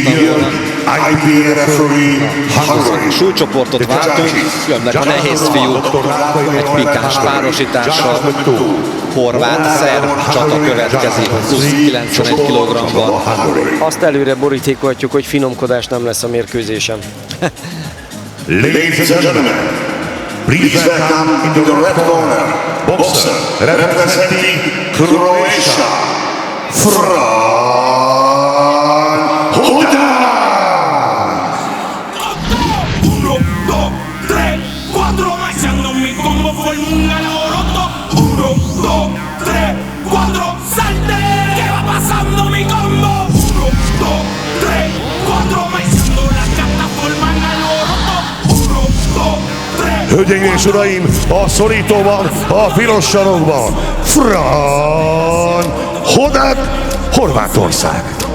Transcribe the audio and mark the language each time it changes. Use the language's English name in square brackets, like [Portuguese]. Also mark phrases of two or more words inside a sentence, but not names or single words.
[Hungarian] Súlycsoportot váltunk, jönnek a nehéz fiúk, egy pikáns párosítással, horvát, szerb csata következik, plusz 91 kg-val. Azt előre borítékolhatjuk, hogy finomkodás nem lesz a mérkőzésen. [English] Ladies and gentlemen, please welcome into the red corner, boxer representing Croatia, Fran Hodak! [Spanish] 1, 2, 3, 4, marchando mi combo fue un alboroto. 1, 2, 3, 4, salte, ¿qué va pasando mi combo? 1, 2, 3, 4, marchando la cata forman alboroto. 1, 2, 3. [Hungarian] Hölgyeim és uraim, a szorítóban, a piros sarokban, Fran Hodak, Horvátország.